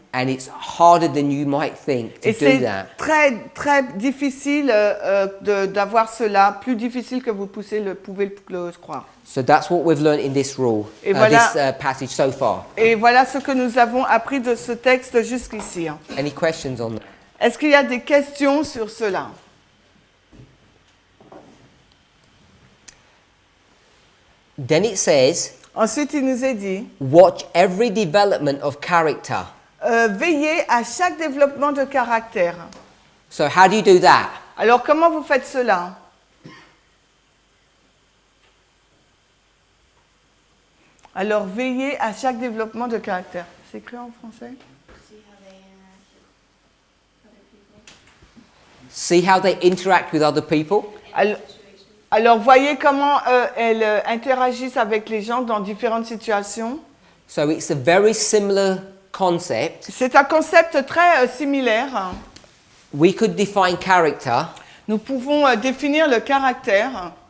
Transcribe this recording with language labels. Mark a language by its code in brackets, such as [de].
[en] And it's harder than you might think to [fr] Et [en] do [fr] c'est [en] that. [fr] très, très difficile d'avoir cela, plus difficile que vous pouvez le croire. [en] So that's what we've learned in this rule, [fr] Et voilà. [en] this passage so far. [fr] Et voilà ce que nous avons appris de ce texte jusqu'ici. [en] Any questions on that? [fr] Est-ce qu'il y a des questions sur cela? [en] Then it says, [fr] Ensuite, il nous est dit, [en] watch every development of character. [fr] veillez à chaque développement de caractère. [en] So how do you do that? [fr] Alors, comment vous faites cela? Alors, veillez à chaque développement de caractère. C'est écrit en français? [en] See how they interact with other people? [fr] Alors, voyez comment elles interagissent avec les gens dans différentes situations. [en] So it's a very similar concept. [fr] C'est un concept très similaire. [en] We could define character [fr] Nous pouvons définir le caractère.